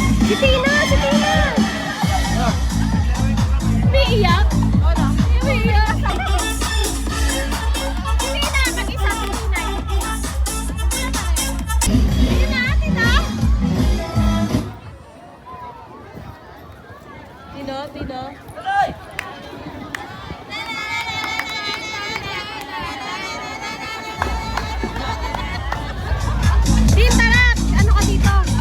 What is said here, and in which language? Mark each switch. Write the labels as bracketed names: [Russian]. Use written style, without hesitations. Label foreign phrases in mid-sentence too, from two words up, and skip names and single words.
[Filipino] Si Tina! Si Tina! Umiiyak? Umiiyak! Si Tina! Mag-isa si Tina. Tina! Tina! Tina! Tina! Tin, tara! Ano ka dito?